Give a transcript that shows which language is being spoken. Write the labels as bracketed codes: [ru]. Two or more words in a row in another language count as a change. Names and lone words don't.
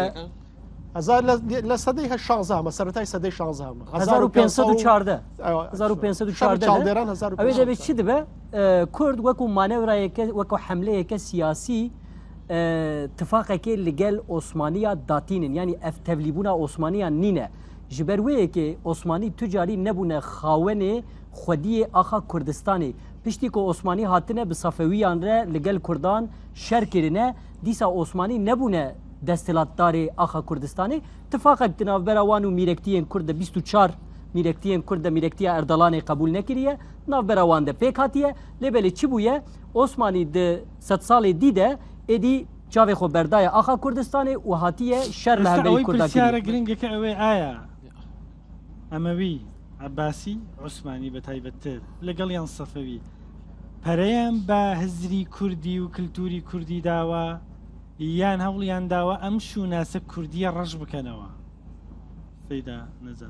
[ckb] لە سەدەی 16 سەرەتای سەدەی 16 1514 ئەوێ دەبێت چی دەبێ کورد وەکو مانەورایەکە وەکو حملەیەکە سیاسی تفاقێکی لەگەل ئۆسمانیا داتینن [ku] ینی ئەف تەبلیبوونا ئۆسمانیان نینە ji ber wê yekê Osmanî tucarî nebûne xawenê xwediyê axa Kurdistanê piştî ku Osmanî hatine bi Safewiyan re li gel Kurdan şer kirine dîsa Osmanî nebûne desthilatdarê axa Kurdistanê tifaqek di navbera wan û mîrektiyên Kurd de 24 mîrektiyên Kurd de mîrektiya Erdolanê qebûl nekiriye navbera wan de pêk hatiye lêbelê çi bûye Osmanî di 100 salê dî de êdî çavê xwe berdaya axa Kurdistanê û hatiye şer li hemberî Kurda kiriye girîngeke ew ê aya [ckb] ئەمەوی عەباسی عوسمانی بە تایبەتتر لەگەڵیان سەفەوی پەرەیان بە هزری کوردی و کللتوری کوردی داوە یان هەوڵیان داوە ئەم شووناسە کوردیە ڕەش بکەنەوە سەیدا نەزان